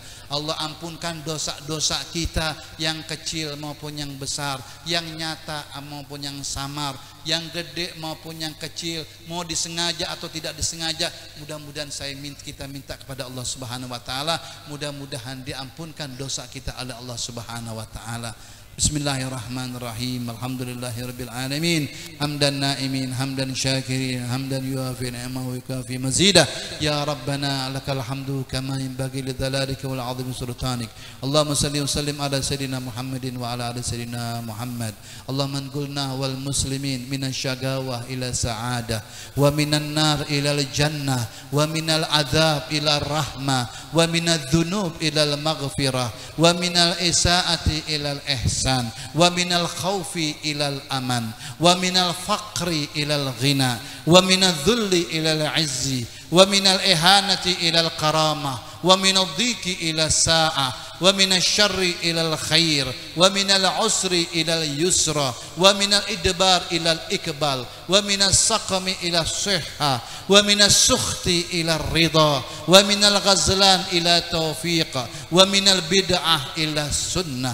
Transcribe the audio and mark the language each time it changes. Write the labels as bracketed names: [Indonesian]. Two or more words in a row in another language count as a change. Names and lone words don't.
[Indonesian] Allah ampunkan dosa-dosa kita yang kecil maupun yang besar, yang nyata maupun yang samar, yang gede maupun yang kecil, mau disengaja atau tidak disengaja. Mudah-mudahan kita minta kepada Allah [Arabic] سبحانه وتعالى, [Indonesian] mudah-mudahan diampunkan dosa kita oleh Allah [Arabic] سبحانه وتعالى. بسم الله الرحمن الرحيم. الحمد لله رب العالمين. حمدا ناعمين حمدا شاكرين حمدا يوافي نعمه ويكافئ مزيده. يا ربنا لك الحمد كما ينبغي لجلالك والعظيم سلطانك. اللهم صل وسلم على سيدنا محمد وعلى آل سيدنا محمد. اللهم انقلنا والمسلمين من الشقاوة إلى السعادة ومن النار إلى الجنة ومن العذاب إلى الرحمة ومن الذنوب إلى المغفرة ومن الإساءة إلى الإحسان ومن الخوف إلى الأمان ومن الفقر إلى الغنى ومن الذل إلى العز ومن الإهانة إلى الكرامة ومن الضيق إلى السعة ومن الشر إلى الخير ومن العسر إلى اليسر ومن الإدبار إلى الإقبال ومن السقم إلى الصحة ومن السخط إلى الرضا ومن الخذلان إلى التوفيق ومن البدعة إلى السنة.